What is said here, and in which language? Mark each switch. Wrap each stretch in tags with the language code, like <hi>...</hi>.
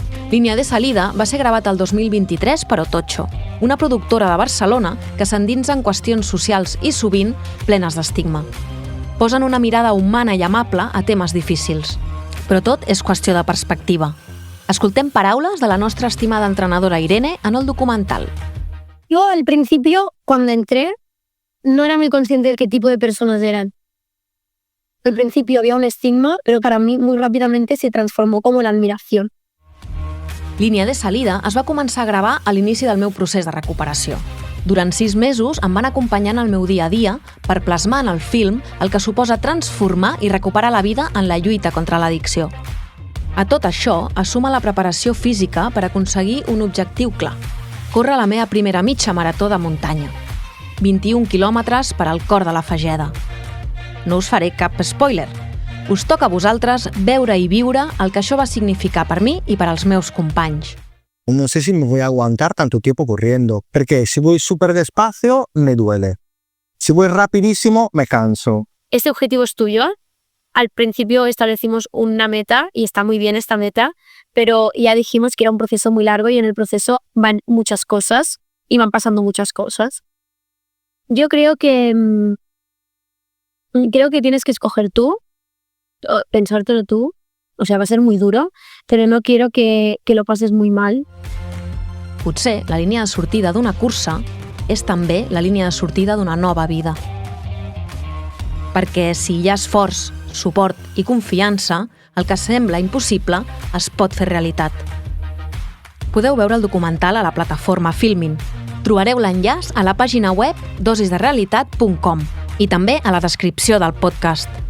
<ca>Línia de salida va ser gravat el 2023 per Otocho, una productora de Barcelona que s'endinsa en qüestions socials i sovint plenes d'estigma. Posen una mirada humana i amable a temes difícils. Però tot és qüestió de perspectiva. Escoltem paraules de la nostra estimada entrenadora Irene en el documental.</ca> <es>Yo al principio, cuando entré, no era muy consciente de qué tipo de personas eran. Al principio había un estigma, pero para mí muy rápidamente se transformó como en admiración.</es> <ca>Línia de salida es va començar a gravar a l'inici del meu procés de recuperació. Durant 6 mesos em van acompanyar en el meu dia a dia per plasmar en el film el que suposa transformar i recuperar la vida en la lluita contra l'addicció. A tot això es suma la preparació física per aconseguir un objectiu clar: córrer la meva primera mitja marató de muntanya. 21 quilòmetres per al cor de la Fageda. No us faré cap spoiler. Us toca a vosaltres veure i viure el que això va significar per mi i per als meus companys.</ca> <es>No sé si me voy a aguantar tanto tiempo corriendo, porque si voy súper despacio, me duele. Si voy rapidísimo, me canso. ¿Este objetivo es tuyo? Al principio establecimos una meta y está muy bien esta meta, pero ya dijimos que era un proceso muy largo y en el proceso van muchas cosas y van pasando muchas cosas. Yo creo que tienes que escoger tú, pensártelo tú. O sea, va a ser muy duro, pero no quiero que lo pases muy mal.</es> <ca>Potser la línia de sortida d'una cursa és també la línia de sortida d'una nova vida. Perquè si hi ha esforç, suport i confiança, el que sembla impossible es pot fer realitat. Podeu veure el documental a la plataforma Filmin. Trobareu l'enllaç a la pàgina web dosisderealitat.com i també a la descripció del podcast.</ca>